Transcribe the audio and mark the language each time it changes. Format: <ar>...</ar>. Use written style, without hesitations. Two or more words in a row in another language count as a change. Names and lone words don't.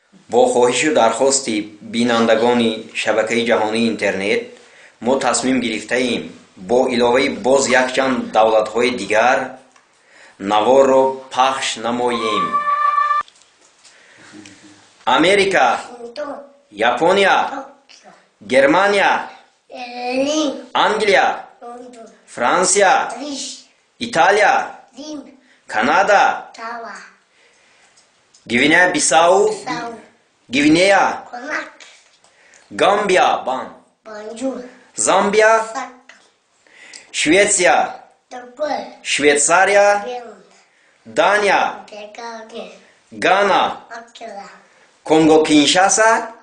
<tg>бо хоҳишу дархости бинандагони шабакаи ҷаҳонии интернет мо тасмим гирифтаем бо иловаи боз якчанд давлатҳои дигар наворро пахш намоем. Америка, Япония, Германия, Англия, Франция, Италия, Канада, Гвинея-Бисау, Гвинея, Гамбия, Замбия, Швеция, Швейцария, Дания, Гана, Конго-Киншаса,</tg>